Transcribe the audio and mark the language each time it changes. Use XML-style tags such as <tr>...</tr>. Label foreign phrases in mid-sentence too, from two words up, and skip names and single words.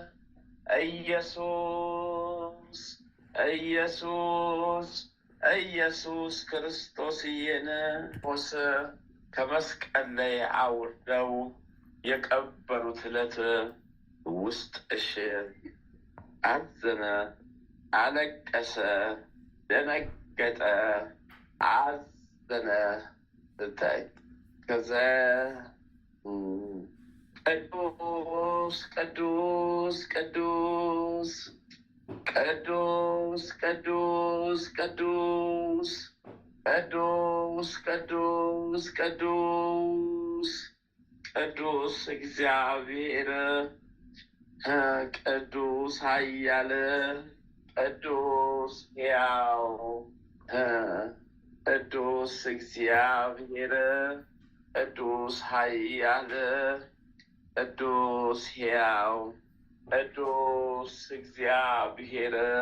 <am>ኢየሱስ ኢየሱስ ኢየሱስ ክርስቶስዬን ሞስ ከመስቀል ላይ አውርደው የቀበሩት ዕለት ውስጥሽ አዘነ፣ አለቀሰ፣ ደነገጠ፣ አዘነ፣ ተከዘ።</am> <gez>ቅዱስ ቅዱስ ቅዱስ ቅዱስ ቅዱስ ቅዱስ ቅዱስ ቅዱስ ቅዱስ ቅዱስ እግዚአብሔር ቅዱስ ኃያል ቅዱስ ሕያው ቅዱስ እግዚአብሔር ቅዱስ ኃያል ቅዱስ ሕያው ቅዱስ እግዚአብሔር</gez>